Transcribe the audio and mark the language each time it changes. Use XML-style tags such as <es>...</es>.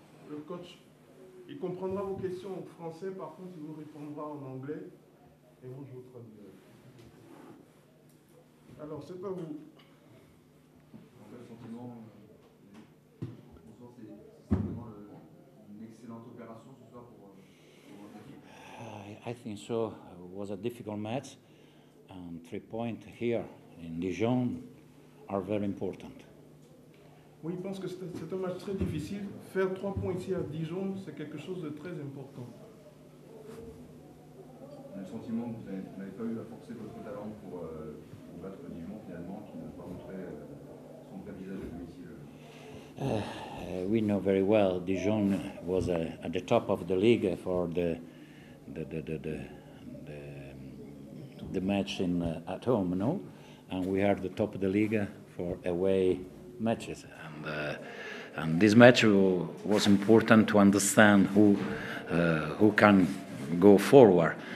<fr>Le coach, il comprendra vos questions en français, par contre, il vous répondra en anglais. Et moi, je vous traduirai. Alors, c'est à vous. Le sentiment, bonsoir, c'est vraiment une excellente opération ce soir pour votre équipe.</fr> <en>I think so. It was a difficult match, and 3 points here in Dijon are very important.</en> <fr>Oui, il pense que c'est un match très difficile. Faire 3 points ici à Dijon, c'est quelque chose de très important. On a le sentiment que vous n'avez pas eu à forcer votre talent pour battre Dijon finalement, qui n'a pas montré son vrai visage à domicile.</fr> <en>We know very well Dijon was at the top of the league for the match at home, no? And we are the top of the league for away matches. And this match was important to understand who can go forward.</en>